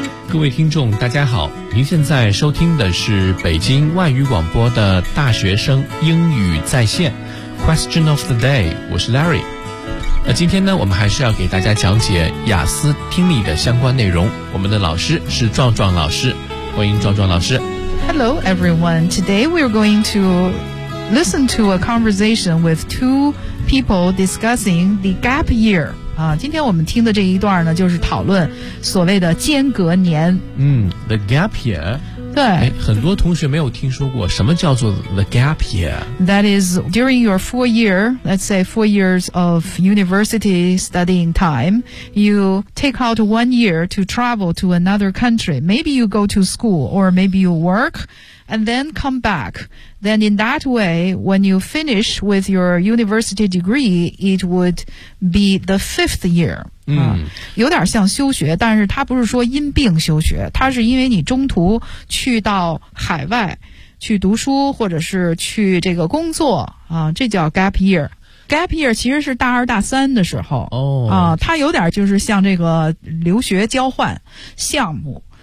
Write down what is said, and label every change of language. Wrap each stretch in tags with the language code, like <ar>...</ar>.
<zh>各位听众大家好，您现在收听的是北京外语广播的大学生英语在线 Question of the day，我是 Larry。那今天呢，我们还是要给大家讲解雅思听力的相关内容，我们的老师是壮壮老师，欢迎壮壮老师。</zh> <en>Hello everyone, today we are going to listen to a conversation with two people discussing the gap year.</en> <zh>今天我们听的这一段呢，就是讨论所谓的间隔年。</zh> <en>The gap year。</en> <zh>对，很多同学没有听说过什么叫做 the gap year。</zh> <en>That is during your four years of university studying time, you take out 1 year to travel to another country. Maybe you go to school or maybe you work. And then come back. Then in that way, when you finish with your university degree, it would be the fifth year.</en> <zh>有点像休学，但是它不是说因病休学，它是因为你中途去到海外去读书或者是去这个工作啊，这叫 gap year。 Gap year 其实是大二大三的时候它有点就是像这个留学交换项目。</zh>